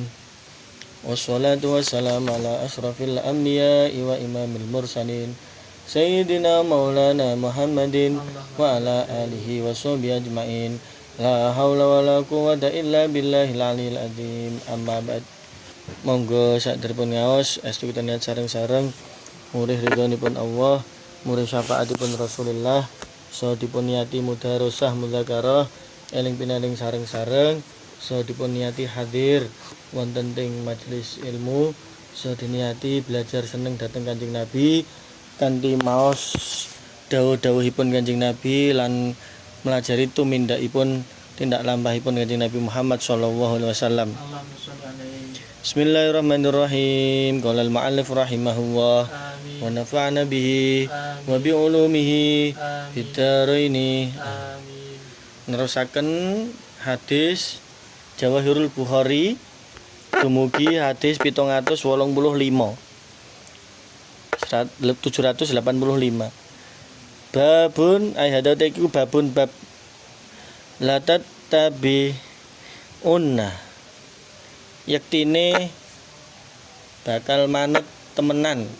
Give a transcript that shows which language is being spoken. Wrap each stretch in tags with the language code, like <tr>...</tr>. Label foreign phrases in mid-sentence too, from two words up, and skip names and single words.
<ar>والصلاة والسلام على أشرف الأنبياء وإمام المرسلين سيدنا مولانا محمد وعلى آله وصحبه أجمعين. لا حول ولا قوة إلا بالله العلي العظيم. أما بعد.</ar> <jv>Monggo saderepun ngaos estu kita niat sareng-sareng murih ridhonipun Allah, murih syafaatipun Rasulullah, so dipun niati mudarosah mudzakarah eling pinaring sareng-sareng, so dipun niati hadir wonten ing majelis ilmu, so diniati belajar seneng dhateng Kanjeng Nabi kanthi maos dawuh-dawuhipun Kanjeng Nabi lan melajari tumindakipun tindak lampahipun Kanjeng Nabi Muhammad</jv> <ar>صلى الله عليه وسلم. بسم الله الرحمن الرحيم. قال المؤلف رحمه الله ونفعنا به وبعلومه في الدارين.</ar> <jv>Nerusaken hadis Jawahirul Bukhari dumugi hadis 785. 785. Babun ay hadate iku babun bab</jv> <ar>لتتبعن</ar> <jv>yektine bakal manut temenan</jv>